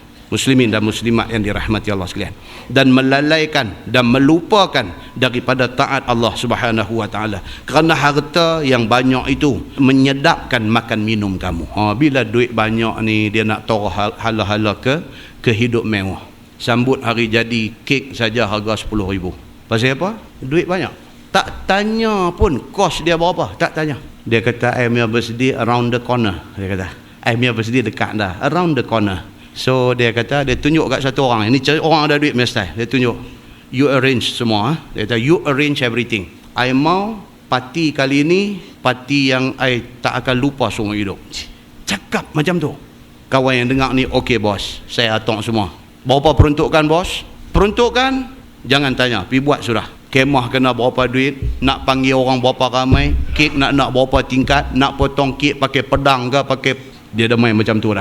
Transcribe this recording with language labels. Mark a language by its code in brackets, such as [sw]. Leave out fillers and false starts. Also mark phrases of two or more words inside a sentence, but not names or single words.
[ms] Muslimin dan muslimat yang dirahmati Allah sekalian, dan melalaikan dan melupakan daripada taat Allah [ar] سبحانه وتعالى, [ms] kerana harta yang banyak itu menyedapkan makan minum kamu. Bila duit banyak ni dia nak taruh hala-hala ke hidup mewah. Sambut hari jadi kek saja harga 10,000. Pasal apa? Duit banyak. Tak tanya pun kos dia berapa, tak tanya. Dia kata I punya birthday [en] around the corner. [ms] Dia kata I punya birthday dekat dah, [en] around the corner. [ms] So dia kata, dia tunjuk kat satu orang, ini orang ada duit mesti, dia tunjuk, [en] you arrange [ms] semua. Dia kata [en] you arrange everything. [ms] I mau parti kali ini parti yang I tak akan lupa seumur hidup. Cakap macam tu. Kawan yang dengar ni, okey bos, saya atok semua. Berapa peruntukan bos? Peruntukan jangan tanya, pergi buat sudah. Kemah kena berapa duit, nak panggil orang berapa ramai, kek nak berapa tingkat, nak potong kek pakai pedang ke pakai, dia dah main macam tu dah.